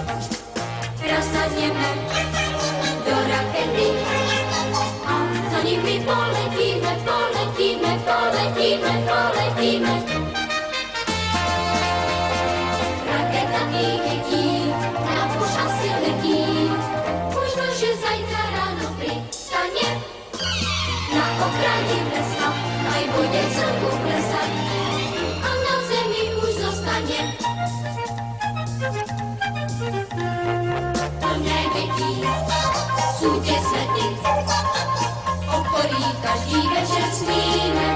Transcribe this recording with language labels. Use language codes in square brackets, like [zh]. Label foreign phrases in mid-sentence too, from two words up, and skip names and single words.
[cs] Nasadněme do rakety a za nimi poletíme, poletíme, poletíme, poletíme. plný dětí, na pošasy letí. [sk] Možno, že zajtra ráno přistane na okraji lesa, aj bude slnku klesat a na zemi už zostane. Plné dětí sú tie svety, o ktorých každý večer sníme.